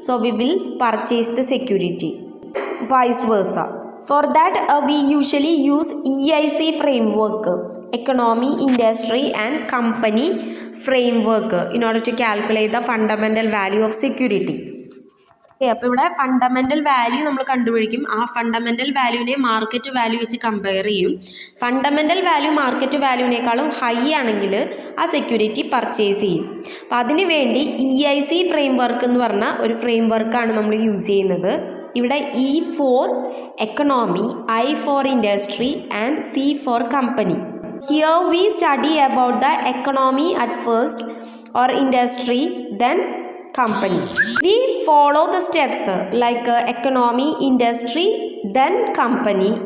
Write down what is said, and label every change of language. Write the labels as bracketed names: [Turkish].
[English] So, we will purchase the security. Vice versa. For that, we usually use EIC framework, economy, industry and company framework, in order to calculate the fundamental value of security. [Malayalam] അപ്പോൾ ഇവിടെ fundamental value നമ്മൾ കണ്ടുപിടിക്കും. ആ fundamental വാല്യൂവിനെ market value വെച്ച് compare ചെയ്യും. Fundamental value market വാല്യൂവിനേക്കാളും high ആണെങ്കിൽ ആ security purchase ചെയ്യും. അപ്പോൾ അതിന് വേണ്ടി EIC ഫ്രെയിംവർക്ക് എന്ന് പറഞ്ഞ ഒരു ഫ്രെയിംവർക്കാണ് നമ്മൾ യൂസ് ചെയ്യുന്നത്. ഇവിടെ [English] E for economy, I for industry and C for company. Here we study about the economy at first or industry, then company. We follow the steps like economy, industry, then company.